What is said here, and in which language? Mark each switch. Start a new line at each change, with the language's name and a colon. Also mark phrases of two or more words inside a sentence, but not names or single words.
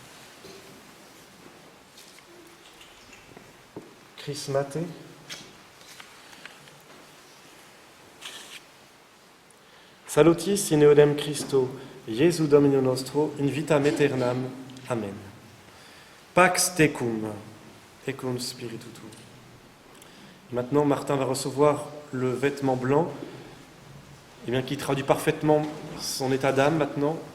Latin: Chrismate. Salutis in eodem Christo, Iesu Domino nostro, in vitam aeternam. Amen. Pax tecum, et cum spiritu tuo.
French: Maintenant, Martin va recevoir le vêtement blanc, qui traduit parfaitement son état d'âme maintenant.